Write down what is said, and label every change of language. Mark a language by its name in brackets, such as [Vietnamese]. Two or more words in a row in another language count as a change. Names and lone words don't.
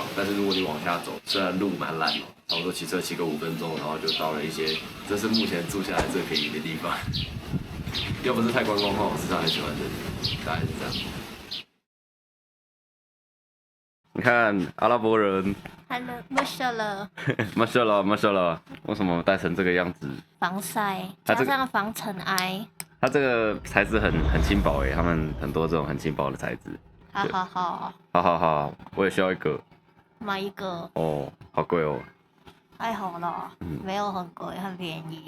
[Chinese] 但是如果你往下走，雖然路蠻爛哦，差不多騎車騎個5分鐘，然後就到了一些，這是目前住下來最便宜的地方。要不是太觀光化，我實際上很喜歡這裡，大概是這樣。你看阿拉伯人 ， [Arabic] ما شاء الله، ما شاء الله, [Chinese] 為什麼戴成這個樣子？防曬，加上防塵埃。它這個材質很輕薄誒，他們很多這種很輕薄的材質。好，我也需要一個。買一個。哦，好貴哦。還好啦，沒有很貴，很便宜。